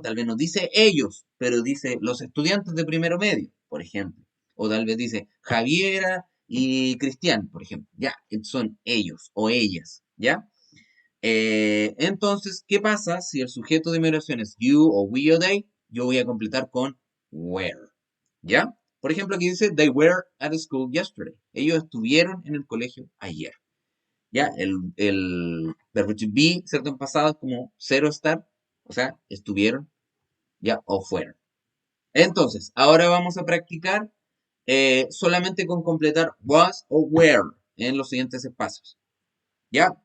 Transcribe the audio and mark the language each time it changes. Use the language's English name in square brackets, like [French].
[Spanish] Tal vez nos dice ellos, pero dice los estudiantes de primero medio, por ejemplo. O tal vez dice Javiera y Cristian, por ejemplo. Ya, son ellos o ellas, ¿ya? Entonces, ¿qué pasa si el sujeto de mi oración es you o we o they? Yo voy a completar con where, ¿ya? Por ejemplo, aquí dice, [English] they were at school yesterday. [Spanish] Ellos estuvieron en el colegio ayer. ¿Ya? El verbo to be, ¿cierto? En pasado es como cero estar, o sea, estuvieron, ¿ya? O fueron. Entonces, ahora vamos a practicar solamente con completar was o where en los siguientes espacios. ¿Ya?